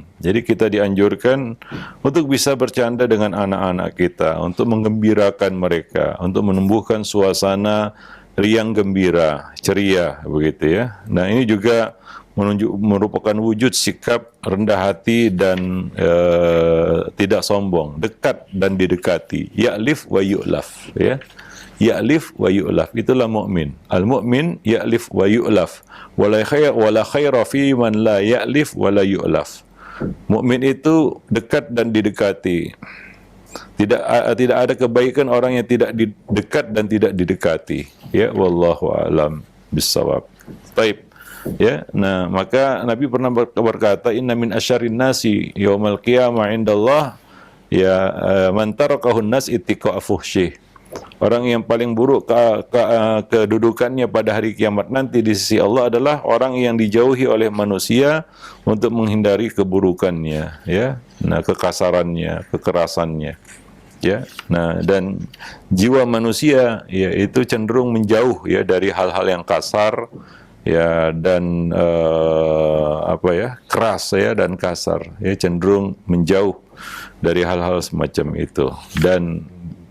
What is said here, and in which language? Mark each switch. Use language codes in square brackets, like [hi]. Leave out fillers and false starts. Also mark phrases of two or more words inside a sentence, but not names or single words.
[id] Jadi kita dianjurkan untuk bisa bercanda dengan anak-anak kita, untuk menggembirakan mereka, untuk menumbuhkan suasana riang gembira, ceria, begitu, ya. Nah, ini juga merupakan wujud sikap rendah hati dan tidak sombong, dekat dan didekati. [ar] يألف ويؤلف، ya. يألف ويؤلف, [id] itulah mukmin. [ar] المؤمن يألف ويؤلف. ولا خير فيمن لا يألف ولا يؤلف. [id] Mukmin itu dekat dan didekati. Tidak ada kebaikan orang yang tidak dekat dan tidak didekati. [ar] Ya, والله أعلم بالصواب. [id] Baik. Ya, nah, maka Nabi pernah berkata, [ar] "إن من شر الناس يوم القيامة عند الله، ya، من تركه الناس اتقاء فحشه." [id] Orang yang paling buruk kedudukannya pada hari kiamat nanti di sisi Allah adalah orang yang dijauhi oleh manusia untuk menghindari keburukannya, ya. Nah, kekasarannya, kekerasannya, ya. Nah, dan jiwa manusia, ya, itu cenderung menjauh, ya, dari hal-hal yang kasar, ya, dan keras, ya, dan kasar, ya, cenderung menjauh dari hal-hal semacam itu.